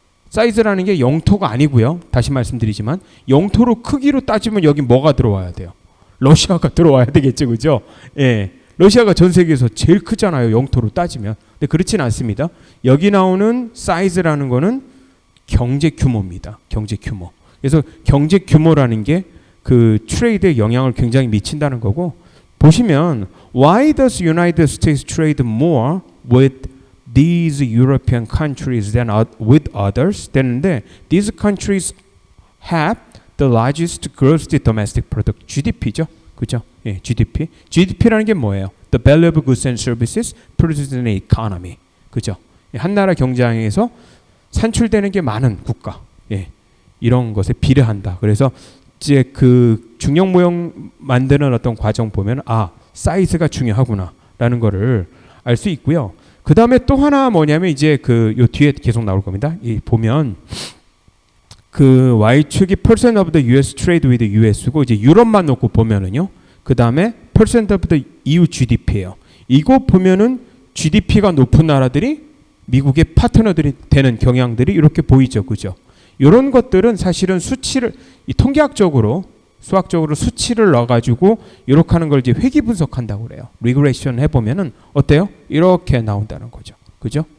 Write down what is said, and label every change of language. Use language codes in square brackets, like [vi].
[ko] 사이즈라는 게 영토가 아니고요. 다시 말씀드리지만 영토로 크기로 따지면 여기 뭐가 들어와야 돼요? 러시아가 들어와야 되겠죠, 그죠? 예, 러시아가 전 세계에서 제일 크잖아요, 영토로 따지면. 근데 그렇진 않습니다. 여기 나오는 사이즈라는 거는 경제 규모입니다. 경제 규모. 그래서 경제 규모라는 게 그 트레이드에 영향을 굉장히 미친다는 거고 보시면 [en] Why does United States trade more with these European countries than with others? [ko] 되는데 [en] these countries have the largest gross domestic product GDP죠, [ko] 그죠? 예, GDP. GDP라는 게 뭐예요? [en] The value of goods and services produced in an economy, [ko] 그죠? 한 나라 경제에서 산출되는 게 많은 국가, 예, 이런 것에 비례한다. 그래서 이제 그 중력 모형 만드는 어떤 과정 보면 사이즈가 중요하구나라는 거를 알 수 있고요. 그 다음에 또 하나 뭐냐면 이제 그 요 뒤에 계속 나올 겁니다. 이 보면 그 Y축이 [en] percent of the US trade with the US [ko] 고 이제 유럽만 놓고 보면은요. 그 다음에 [en] percent of the EU GDP [ko] 예요. 이거 보면은 GDP가 높은 나라들이 미국의 파트너들이 되는 경향들이 이렇게 보이죠, 그죠? 이런 것들은 사실은 수치를 이 통계학적으로 수학적으로 수치를 넣어가지고 이렇게 하는 걸 이제 회귀 분석한다고 그래요. 리그레이션 해보면은 어때요? 이렇게 나온다는 거죠, 그죠?